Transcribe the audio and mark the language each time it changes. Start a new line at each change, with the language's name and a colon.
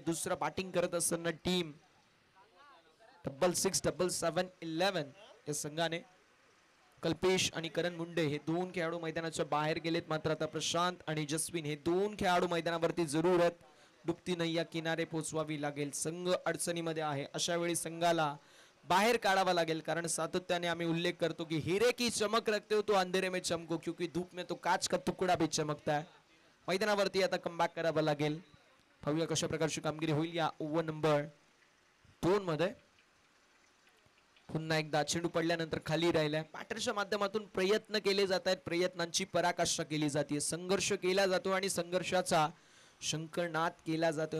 Marathi: दुसरा बॅटिंग करत असताना टीम 6 7 7 11 या संघाने. कल्पेश आणि करण मुंडे हे दोन खेळाडू मैदानाच्या बाहेर गेलेत. मात्र आता प्रशांत आणि जस्विन हे दोन खेळाडू मैदानावरती जरूर आहेत.
Hindi: डुबती नैया किनारे
Marathi: पोहोचवावी लागेल. संघ अडचणीमध्ये आहे. अशा वेळी संघाला बाहेर काढावा लागेल, कारण सातत्याने आम्ही उल्लेख करतो की
Hindi: हिरे की चमक रखते हो तो अंधेरे में चमको, क्योंकि धूप में तो काच का तुकडा भी चमकता है.
Marathi: मैदानावरती आता कमबॅक करावा लागेल. पाहूया कशा प्रकारची कामगिरी होईल या ओव्हर नंबर 2 मध्ये. पुन्हा एकदा चेंडू पडल्यानंतर खाली राहिलाय. बॅटरच्या माध्यमातून प्रयत्न केले जात आहेत. प्रयत्नांची पराकाष्ठा केली जाते. संघर्ष केला जातो आणि संघर्षाचा शंकरनाद केला जातोय.